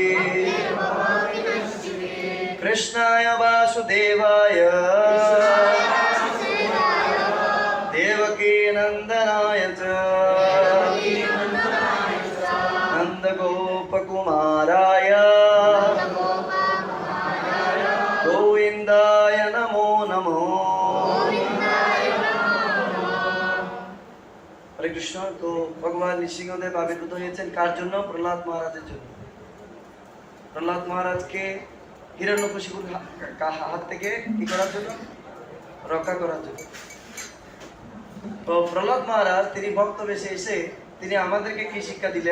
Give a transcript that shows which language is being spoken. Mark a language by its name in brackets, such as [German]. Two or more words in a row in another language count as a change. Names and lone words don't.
[Sanskrit] कृष्णाय वासुदेवाय देवकी नंदनाय च नंदगोपकुमाराय गोविन्दाय नमो नमो। [Bangla] হরে কৃষ্ণ। তো ভগবান নৃসিংহদেব আবির্ভূত হয়েছেন কার জন্য? প্রহ্লাদ মহারাজের জন্য। প্রহ্লাদ মহারাজকে হিরণ্যকশিপুর হাত থেকে কি করার জন্য? রক্ষা করার জন্য। তো প্রহ্লাদ মহারাজ তিনি ভক্ত বেশে এসে তিনি আমাদেরকে কি শিক্ষা দিলেন?